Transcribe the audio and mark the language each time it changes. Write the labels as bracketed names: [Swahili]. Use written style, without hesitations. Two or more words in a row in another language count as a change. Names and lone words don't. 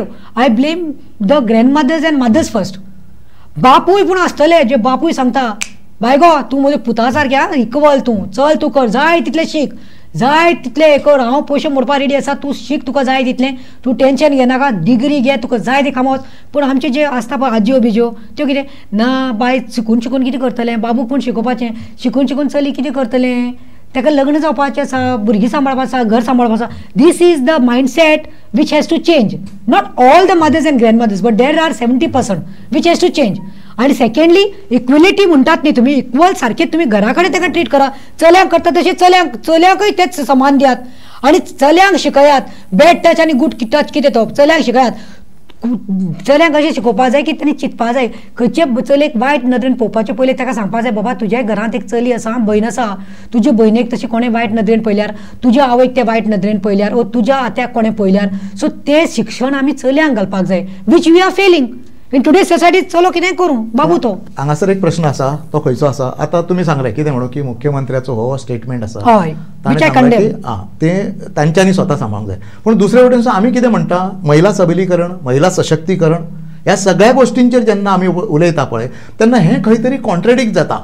[English] I blame the grandmothers and mothers first. [Konkani] बापूय पूण आसतले जे बापूय सांगता, बाय गो तूं म्हज्या पुता सारकें इक्वल, तूं चल, तूं कर, जाय तितलें शीक, जाय तितलें हें कर, हांव पयशे मोडपाक रेडी आसा, तूं शीक, तुका जाय तितलें, तूं टेन्शन घेनाका, डिग्री घे, तुका जाय तें कामां वच. पूण आमचे जे आसता पळय आज्यो बिज्यो, त्यो कितें ना, बाय शिकून शिकून कितें करतलें, बाबूक पूण शिकोवपाचें, शिकून शिकून चली कितें करतलें, ताका लग्न जावपाचें आसा, भुरगीं सांबाळपाचें आसा, घर सांबाळपाचें आसा. [English] This is the mindset which has to change. Not all the mothers and grandmothers, but there are 70% which has to change. [Konkani] आनी सेकंडली इक्वेलिटी म्हणटात न्ही तुमी, इक्वल सारकें तुमी घरा कडेन ताका ट्रीट करा. चल्यांक करता तशें चल्यांकूय तेच समान दियात. आनी चल्यांक शिकयात, बॅड टच आनी गूड टच कितें तो चल्यांक शिकयात. चल्यांक अशें शिकोवपा जाय की तांणी चिंतपा जाय, खंयचे चलयेक वायट नदरेन पळोवपाचे पयलीं ताका सांगपा जाय, बाबा तुज्या घरांत एक चली आसा, भयण आसा, तुजे भयणेक तशें कोणें वायट नदरेन पळयल्यार, तुज्या आवयक ते वायट नदरेन पळयल्यार, ओ तुज्या आत्याक कोणें पळयल्यार, सो तें शिक्षण आमी चल्यांक घालपाक जाय, [English] which we are failing in today society. [Konkani] चलो कितें करूं बाबू. तो हांगासर एक प्रश्न आसा, तो खंयचो आसा? आतां तुमी सांगलें कितें म्हणून की मुख्यमंत्र्याचो हो स्टेटमेंट आसा, हय, तें तांच्यांनी स्वता सांगूंक जाय. पूण दुसरे वटेन आमी कितें म्हणटा, महिला सबलीकरण, महिला सशक्तीकरण, ह्या सगळ्या गोष्टींचेर जेन्ना आमी उलयता पळय, तेन्ना हें खंय तरी कॉन्ट्रेडिक्ट जाता.